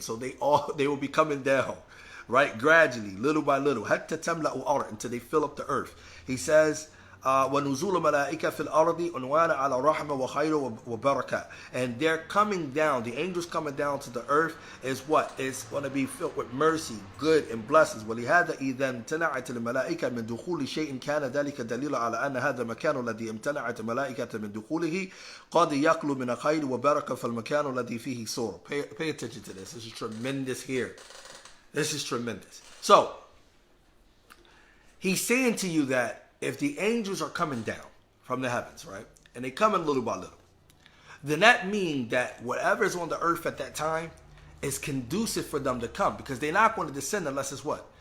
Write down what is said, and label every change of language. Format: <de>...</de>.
<en>So they will be coming down, right? Gradually, little by little.</en> <ar>حَتَّى تَمْلَأُ أَرْضٍ,</ar> <en>until they fill up the earth. He says,</en> <ar>وَنُزُولُ مَلَائِكَةَ فِي الْأَرْضِ عُنْوَانًا عَلَى رَحْمَةٍ وَخَيْرٍ وَبَرَكَةٍ.</ar> <en>And they're coming down, the angels coming down to the earth is what? It's going to be filled with mercy, good, and blessings.</en> <ar>وَلِهَذَا إِذَا امْتَنَعَتِ الْمَلَائِكَةَ مِنْ دُخُولِ شَيْءٍ كَانَ ذَلِكَ دَلِيلًا عَلَى أَنَّ هَذَا الْمَكَانُ الَّذِي امْتَنَعَتِ الْمَلَائِكَةَ مِنْ دُخُولِهِ قَدْ يَخْلُو مِنَ خَيْرٍ وَبَرَكَةٍ فَالْمَكَانُ الَّذِي فِيهِ سُرُرٌ.</ar> <en>Pay attention to this. This is tremendous here. This is tremendous. So, he's saying to you that if the angels are coming down from the heavens, right, and they come in little by little, then that means that whatever is on the earth at that time is conducive for them to come, because they're not going to descend unless it's what?</en>